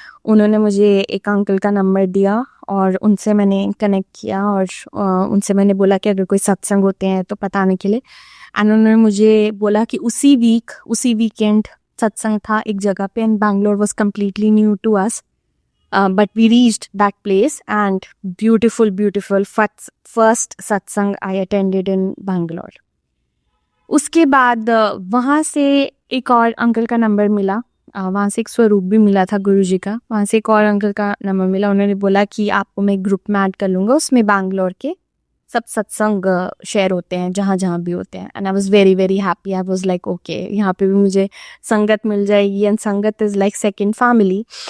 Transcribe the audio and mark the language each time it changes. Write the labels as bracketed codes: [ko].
[hi] उन्होंने मुझे एक अंकल का नंबर दिया और उनसे मैंने कनेक्ट किया और उनसे मैंने बोला कि अगर कोई सत्संग होते हैं तो बताने के लिए. एंड उन्होंने मुझे बोला कि उसी वीकेंड सत्संग था एक जगह पे and [en] Bangalore was completely new to us. But we reached that place and beautiful first satsang I attended in Bangalore. [hi] उसके बाद वहाँ से एक और अंकल का नंबर मिला. वहाँ से एक स्वरूप भी मिला था गुरुजी का. वहाँ से एक और अंकल का नंबर मिला. उन्होंने बोला कि आपको मैं ग्रुप में ऐड कर लूँगा, उसमें बैंगलोर के सब सत्संग शेयर होते हैं जहाँ जहाँ भी होते हैं. [en] And I was very very happy. I was like okay [hi] यहाँ पे भी मुझे संगत मिल जाएगी [en] And sangat is like second family.